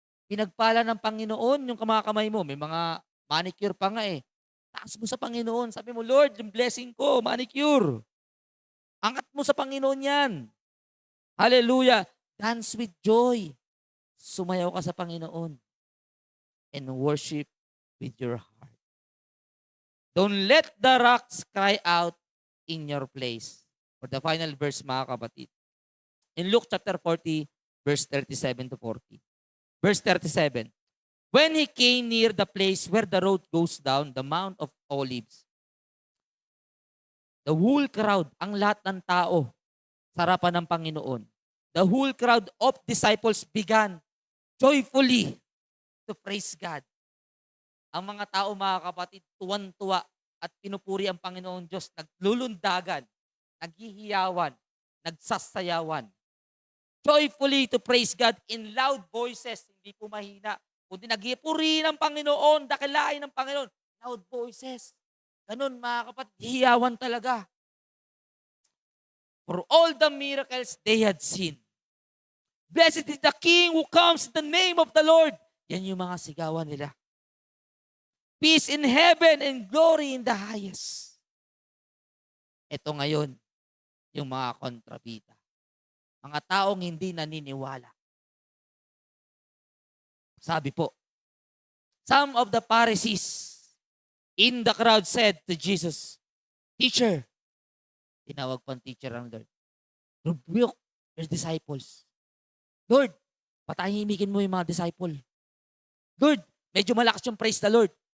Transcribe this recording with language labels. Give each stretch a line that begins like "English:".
Filipino: Pinagpala ng Panginoon yung kamay mo. May mga manicure pa nga eh. Taas mo sa Panginoon. Sabi mo, Lord, yung blessing ko, manicure. Angat mo sa Panginoon yan. Hallelujah.
English: Dance with joy.
Filipino: Sumayaw ka sa Panginoon.
English: And worship with your heart. Don't let the rocks cry out in your place. For the final verse,
Filipino: mga kapatid.
English: In Luke chapter 40, verse 37 to 40. Verse 37. When he came near the place where the road goes down, the Mount of Olives, the whole crowd,
Filipino: ang lahat ng tao, sa harapan ng Panginoon,
English: the whole crowd of disciples began joyfully to praise God.
Filipino: Ang mga tao, mga kapatid, tuwan-tuwa at pinupuri ang Panginoon Diyos, naglulundagan, naghihiyawan, nagsasayawan.
English: Joyfully to praise God in loud voices,
Filipino: hindi po mahina. kundi nagpuri ng Panginoon, dakilain ng Panginoon.
English: Loud voices.
Filipino: Ganun mga kapatid, hiyawan talaga.
English: For all the miracles they had seen. Blessed is the King who comes in the name of the Lord.
Filipino: Yan yung mga sigawan nila.
English: Peace in heaven and glory in the highest.
Filipino: Ito ngayon, yung mga kontrabida. Mga taong hindi naniniwala. Sabi po,
English: some of the Pharisees in the crowd said to Jesus, Teacher,
Filipino: tinawag pang teacher ang Lord,
English: rebuke your disciples.
Filipino: Lord, patahimikin mo yung mga disciple. Lord, medyo malakas yung
English: praise the Lord.